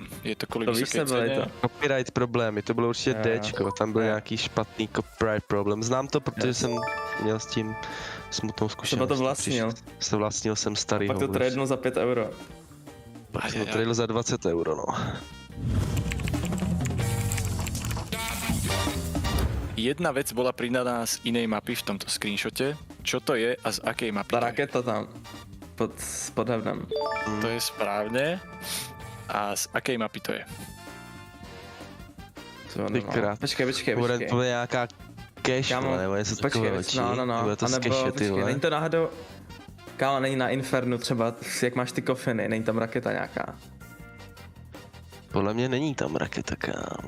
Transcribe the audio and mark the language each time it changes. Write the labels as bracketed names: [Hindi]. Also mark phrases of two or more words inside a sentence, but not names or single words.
[Czech] Je to kvůli vysoké ceně? Copyright problémy, to bylo určitě Dčko, tam byl nějaký špatný copyright problém. Znám to, protože jsem měl s tím smutnou zkušenost. Třeba to vlastnil. Vlastnil jsem starý. Pak to tradenul za 5 euro. Pak jsem to tradenul za 20 euro, no. [Slovak] Jedna vec bola pridaná z inej mapy v tomto screenshote. Čo to je a z akej mapy? Ta raketa tam. Pod hevnem. To je správne. A z akej mapy to je? [Czech] Počkej. Bude to nějaká cache, nebo něco takového. No. Bude to z cache, ty vole. Není to náhodou... Kámo, není na Infernu třeba, jak máš ty kofiny, není tam raketa nějaká. Podle mě není tam raketa, kámo.